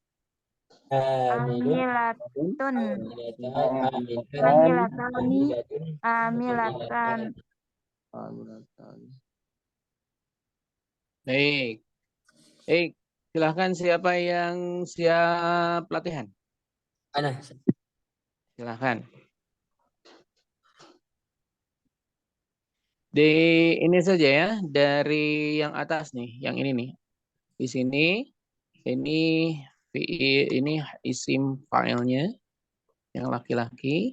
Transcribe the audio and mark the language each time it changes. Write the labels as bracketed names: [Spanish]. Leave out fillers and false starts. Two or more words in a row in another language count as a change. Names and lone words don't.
[Arabic] Amilatun. Amilatani. Amilatan. [Indonesian] Baik. Silahkan siapa yang siap latihan? [Arabic] Ana. [Indonesian] Silahkan. Di ini saja ya, dari yang atas nih, yang ini nih. Di sini, ini isim filenya, yang laki-laki.